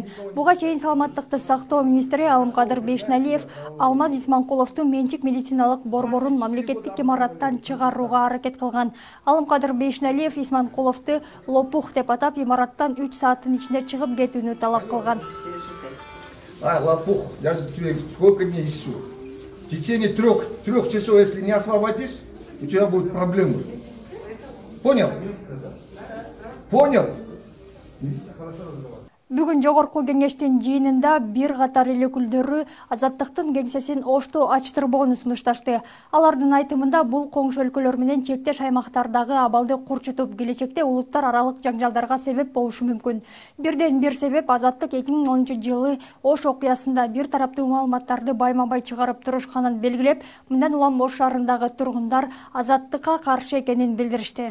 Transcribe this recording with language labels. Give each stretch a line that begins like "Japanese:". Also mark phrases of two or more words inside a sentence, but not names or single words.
Kyrgyz: Буга чейин саламаттыкты сактоо министри Алымкадыр Бейшналиев Алмаз Исманкуловдун менчик медициналык борборун мамлекеттик имараттан чыгарууга аракет кылган. Алымкадыр Бейшналиев Исманкуловду лопух деп атап, имараттан 3 сааттын ичинде чыгып кетүүнү талап кылган.
Russian: Лопух, я же тебе сколько месяцев? В течение трех часов, если не освободишь, у тебя будут проблемы. Понял? Понял?
Kyrgyz: Бүгүн жогорку кеңештин жыйынында бир катар эл өкүлдөрү Азаттыктын кеңсесин Ошто ачтырбоону сунушташты. Алардын айтымында бул коңшу өлкөлөр менен чектеш аймактардагы абалды курчутуп, келечекте улуттар аралык жаңжалдарга себеп болушу мүмкүн. Бирден бир себеп Азаттык 2010-жылы Ош окуясында бир тараптуу маалыматтарды байма-бай чыгарып турушканын белгилеп, мындан улам Ош шаарындагы тургундар Азаттыкка каршы экенин билдиришти.